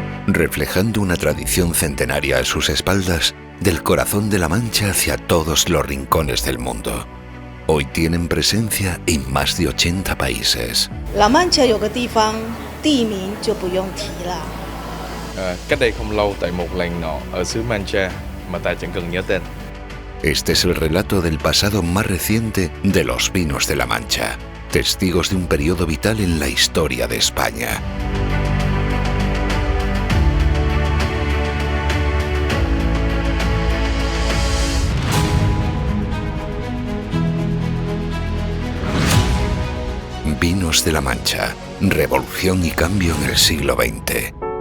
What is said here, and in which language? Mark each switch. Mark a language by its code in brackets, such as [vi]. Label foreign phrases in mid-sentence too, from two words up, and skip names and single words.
[es] reflejando una tradición centenaria a sus espaldas, del corazón de La Mancha hacia todos los rincones del mundo. Hoy tienen presencia en más de 80 países. [zh] La Mancha 有个地方地名就不用提了。 [vi] Cách đây không lâu tại một làng nọ ở xứ Mancha mà ta chẳng cần nhớ tên. [es] Este es el relato del pasado más reciente de los vinos de La Mancha, testigos de un periodo vital en la historia de España. Vinos de La Mancha, revolución y cambio en el siglo XX.